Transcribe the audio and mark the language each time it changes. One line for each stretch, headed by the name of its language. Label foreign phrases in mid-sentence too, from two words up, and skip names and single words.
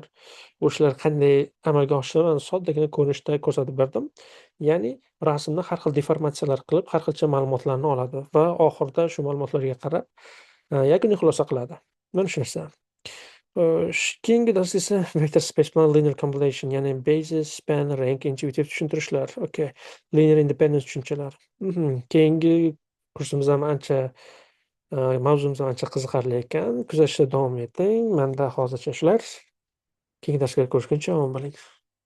Uzbek: O'shalar qanday amalga oshiriladi, soddagina ko'rinishda ko'rsatib berdim. Ya'ni rasmni har xil deformatsiyalar qilib, har xilcha ma'lumotlarni oladi va oxirida shu ma'lumotlarga qarab yakuniy xulosa qiladi. Mana shu narsa. Keyingi dars esa
English: vector space
Uzbek: bilan
English: linear combination,
Uzbek: ya'ni
English: basis, span, rank,
Uzbek: intuitiv tushuntirishlar. Okay.
English: Linear independence
Uzbek: tushunchalari. Keyingi kursimiz ham ancha, mavzumiz ham ancha qiziqarli ekan. Kuzatishda davom eting. Menda hozircha shular. Keyingi darslarda ko'rishguncha omon bo'ling.